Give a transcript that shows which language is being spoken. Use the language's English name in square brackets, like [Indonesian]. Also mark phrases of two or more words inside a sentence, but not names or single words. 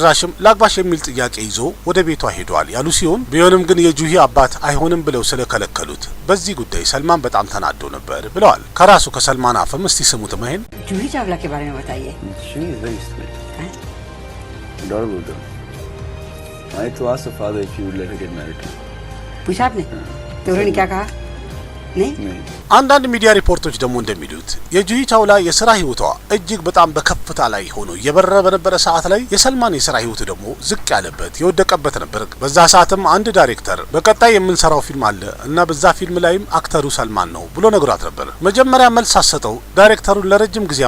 [Amharic] ቤተሰቦችም ላግባሽ የሚል ጥያቄ ይዞ ወደ ቤቷ ሄዷል ያሉ ሲሆን ቢሆንም ግን የጁሂ አባት አይሆንም ብለው ስለከለከሉት በዚህ ጉዳይ ሰልማን በጣም ተናዶ ነበር ብለዋል። ከራሱ ከሰልማን አፍም እስቲ ስሙት መሄን [Hindi] जूही चावला के बारे में बताइए। [English] She is very sweet. Adorable girl. I to ask her father if he would let her get married to him. [Hindi] पूछा आपने? तो उन्होंने क्या कहा? नहीं। [Amharic] አንዳንድ ሚዲያ ሪፖርቶች ደግሞ እንደሚሉት የጁሂ ቻውላ የሥራ ህይወቷ እጅግ በጣም በከፍታ ላይ ሆኖ የበረረ በነበረ ሰዓት ላይ የሰልማን የሥራ ህይወት ደግሞ ዝቅ ያለበት የወደቀበት ነበር። በዛ ሰዓትም አንድ ዳይሬክተር በቀጣይ የምንሰራው ፊልም አለ እና በዛ ፊልም ላይም አክተሩ ሰልማን ነው ብሎ ነግሯት ነበር። መጀመሪያ መልስ አሰጠው ዳይሬክተሩን ለረጅም ጊዜ